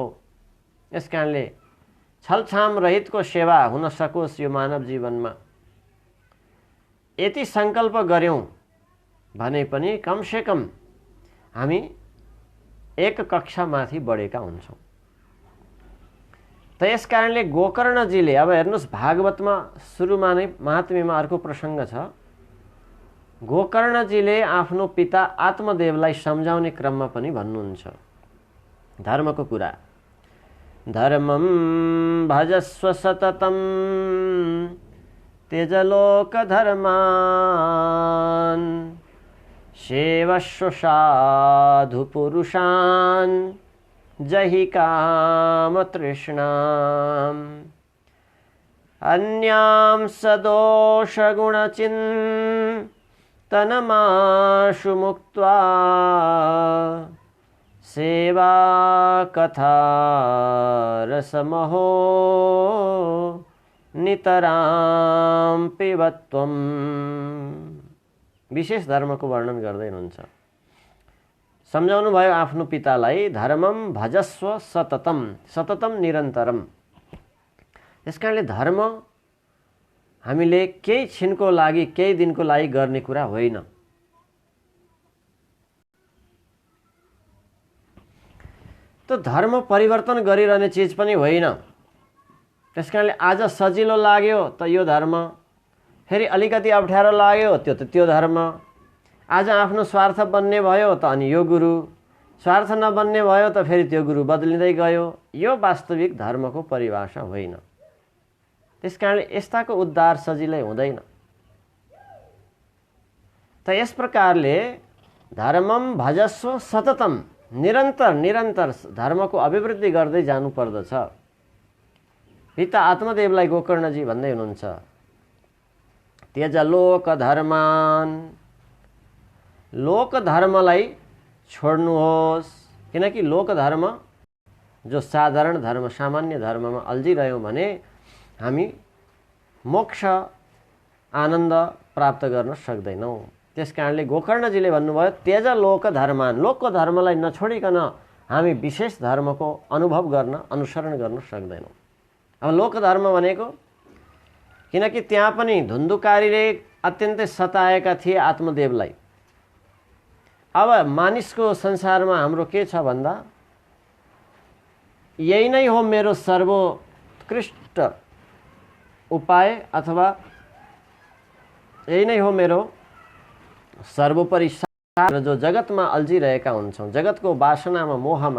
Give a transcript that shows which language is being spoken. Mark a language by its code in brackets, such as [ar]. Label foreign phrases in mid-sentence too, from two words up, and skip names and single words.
[ne] यस कारणले छलछाम रहितको सेवा हुन सकोस् यो मानव जीवनमा, यति सङ्कल्प गर्यौँ भने पनि कमसेकम हामी एक कक्षा माथि बढेका हुन्छौँ। त यस कारणले गोकर्णजीले, अब हेर्नुहोस् भागवतमा सुरुमा नै महात्म्यमा अर्को प्रसङ्ग छ। गोकर्णजीले आफ्नो पिता आत्मदेवलाई सम्झाउने क्रममा पनि भन्नुहुन्छ धर्मको कुरा। [sa] धर्मं भजस्व सततं त्यजलोक धर्मान् सेवस्व साधु पुरुषान् जहि काम तृष्णाम् अन्यां सदोष गुणचिन्तनमाशु मुक्त्वा सेवा कथा रसमहो नितरां पिबत्वम्। [ne] विशेष धर्मको वर्णन गर्दै हुनुहुन्छ। सम्झाउनु भयो आफ्नो पितालाई, [sa] धर्मम भजस्व सततम, सततम निरन्तरम। [ne] त्यसकारणले धर्म हामीले केही क्षणको लागि, केही दिनको लागि गर्ने कुरा होइन। त धर्म परिवर्तन गरिरहने चिज पनि होइन। त्यसकारणले आज सजिलो लाग्यो त यो धर्म, फेरि अलिकति अप्ठ्यारो लाग्यो त्यो धर्म। आज आफ्नो स्वार्थ बन्ने भयो त अनि यो गुरु, स्वार्थ नबन्ने भयो त फेरि त्यो गुरु बदलिँदै गयो। यो वास्तविक धर्मको परिभाषा होइन। त्यसकारणले यस्ताको उद्धार सजिलै हुँदैन। त यस प्रकारले [sa] धर्मम भजस्व सततम, [ne] निरन्तर निरन्तर धर्मको अभिवृद्धि गर्दै जानुपर्दछ। पिता आत्मदेवलाई गोकर्णजी भन्दै हुनुहुन्छ [sa] त्यज लोक धर्मान, [ne] लोक धर्मलाई छोड्नुहोस्। किनकि लोक धर्म जो साधारण धर्म, सामान्य धर्ममा अल्झिरह्यौँ भने हामी मोक्ष आनन्द प्राप्त गर्न सक्दैनौँ। त्यस कारणले गोकर्णजीले भन्नुभयो [sa] त्यज लोक धर्मान, [ne] लोकको धर्मलाई नछोडिकन हामी विशेष धर्मको अनुभव गर्न, अनुसरण गर्न सक्दैनौँ। अब लोक धर्म भनेको, किनकि त्यहाँ पनि धुन्धुकारीले अत्यन्तै सताएका थिए आत्मदेवलाई। अब मानिसको संसारमा हाम्रो के छ भन्दा, यही नै हो मेरो सर्वोत्कृष्ट उपाय, अथवा यही नै हो मेरो सर्वोपरि सार, जो जगतमा अल्झिरहेका हुन्छौँ, जगतको वासनामा, मोहमा।